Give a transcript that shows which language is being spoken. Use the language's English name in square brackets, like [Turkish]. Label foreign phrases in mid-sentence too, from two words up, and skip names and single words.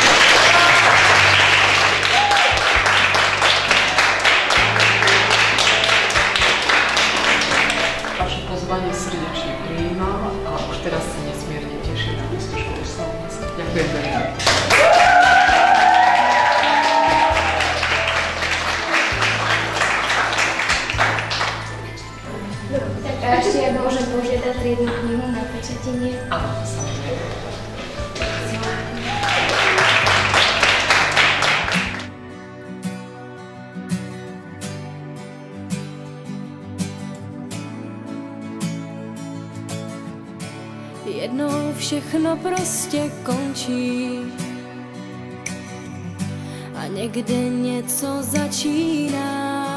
[Slovak] Vaše pozvanie srdečne prijímam a už teraz sa nesmierne teším na stužkovú slávnosť. Ďakujem veľmi pekne. A ešte ja môžem požiadať triednu knihu na pečatenie. Áno, samozrejme. [Czech] Jednou všechno prostě končí a někde něco začíná.